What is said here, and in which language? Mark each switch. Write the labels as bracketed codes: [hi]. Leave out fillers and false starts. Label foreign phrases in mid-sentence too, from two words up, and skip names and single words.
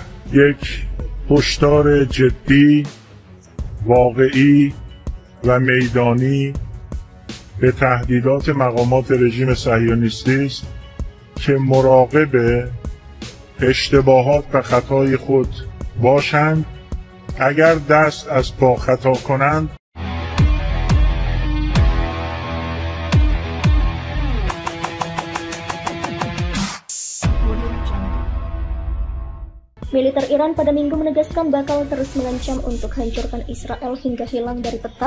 [fa] یک هشدار جدی، واقعی و میدانی به تهدیدات مقامات رژیم صهیونیستی است که مراقب اشتباهات و خطای خود باشند. اگر دست از پا خطا کنند [id] Militer Iran pada Minggu menegaskan bakal terus mengancam untuk hancurkan Israel hingga hilang dari peta.